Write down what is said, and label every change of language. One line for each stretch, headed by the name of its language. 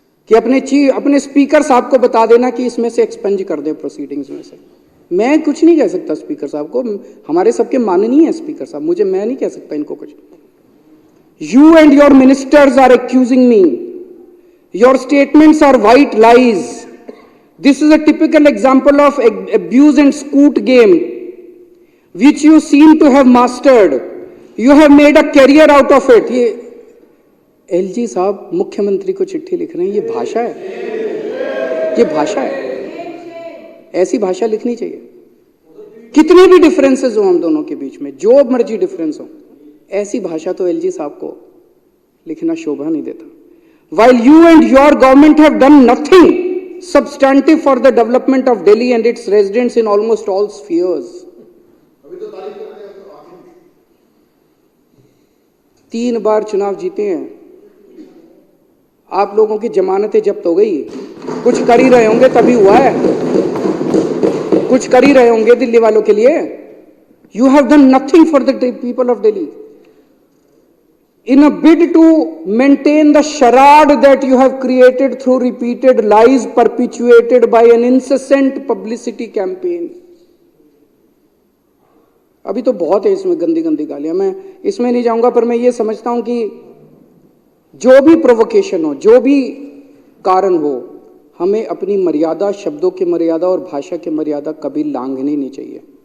Hindi: कि अपने स्पीकर साहब को बता देना कि इसमें से एक्सपंज कर दे प्रोसीडिंग्स में से। मैं कुछ नहीं कह सकता स्पीकर साहब को, हमारे सबके माननीय है स्पीकर साहब, मैं नहीं कह सकता इनको कुछ।
English: You and your ministers are accusing me, your statements are white lies. This is a typical example of abuse and scoot game, which you seem to have mastered. You have made a career out of it.
Hindi: ये LG साहब मुख्यमंत्री को चिट्ठी लिख रहे हैं, ये भाषा है, ये भाषा है। ऐसी भाषा लिखनी चाहिए। कितने भी डिफरेंसेस हो हम दोनों के बीच में, जो मर्जी डिफरेंस हो, ऐसी भाषा तो एलजी साहब को लिखना शोभा नहीं देता।
English: While you and your government have done nothing substantive for the development of Delhi and its residents in almost all spheres.
Hindi: 3 बार चुनाव जीते हैं आप लोगों की जमानतें जब्त हो गई। कुछ कर ही रहे होंगे तभी हुआ है, कुछ कर ही रहे होंगे दिल्ली वालों के लिए।
English: You have done nothing for the people of Delhi. In a bid to maintain the charade that you have created through repeated lies perpetuated by an incessant publicity campaign.
Hindi: अभी तो बहुत है इसमें गंदी गंदी गालियां, मैं इसमें नहीं जाऊंगा, पर मैं ये समझता हूं कि जो भी प्रोवोकेशन हो, जो भी कारण हो, हमें अपनी मर्यादा, शब्दों की मर्यादा और भाषा की मर्यादा कभी लांघनी नहीं चाहिए।